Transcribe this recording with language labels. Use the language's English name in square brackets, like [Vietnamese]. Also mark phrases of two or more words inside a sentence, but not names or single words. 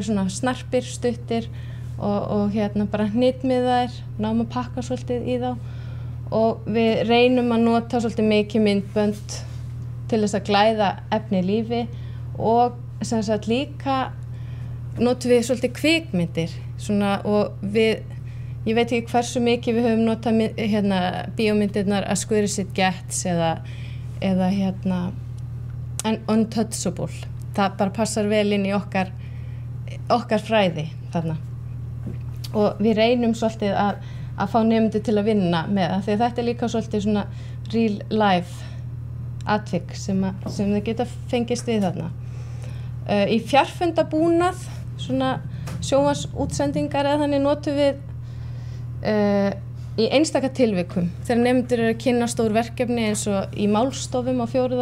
[Icelandic] svona snarpir, stuttir og bara hnitmiðaðir, náum að pakka svolítið í þá og við reynum að nota svolítið mikið myndbönd til þess að glæða efni í lífi og sem sagt líka notum við svolítið kvikmyndir svona og ég veit ekki hversu mikið við höfum notað bíómyndirnar As Good As It Gets eða Untouchable. Það bara passar vel inn í okkar fræði þarna. Og við reynum svolítið að fá nemendur til að vinna með það, því að þetta líka svolítið svona [English] real life [Icelandic] atvik sem þau geta fengist við þarna. Í fjarfundabúnað, svona sjónvarpsútsendingar eða þannig notum við í einstaka tilvikum þegar nemendur eru að kynna stór verkefni eins og í málstofum á 4.